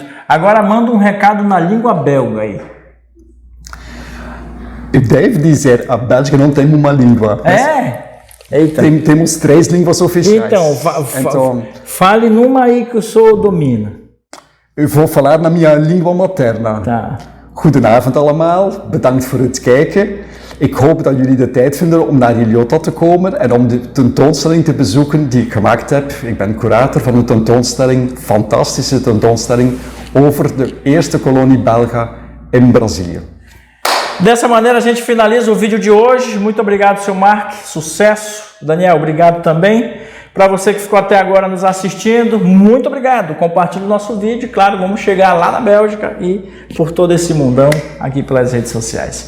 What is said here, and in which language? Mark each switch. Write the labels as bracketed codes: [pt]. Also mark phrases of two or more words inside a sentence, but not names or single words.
[pt] Agora manda um recado na língua belga aí. Eu devo dizer, a Bélgica não tem uma língua. Eita. Temos 3 línguas oficiais. Então, fale numa aí que o senhor domina. Eu vou falar na minha língua materna. Tá. [nl] Goedenavond allemaal, bedankt voor het kijken. Ik hoop dat jullie de tijd vinden om naar Ilhota te komen en om de tentoonstelling te bezoeken die ik gemaakt heb. Ik ben curator van de tentoonstelling, fantastische tentoonstelling over de eerste kolonie belga in Brazilië. [pt] Dessa maneira a gente finaliza o vídeo de hoje. Muito obrigado, seu Mark. Sucesso. Daniel, obrigado também. Para você que ficou até agora nos assistindo, muito obrigado. Compartilhe o nosso vídeo. Claro, vamos chegar lá na Bélgica e por todo esse mundão aqui pelas redes sociais.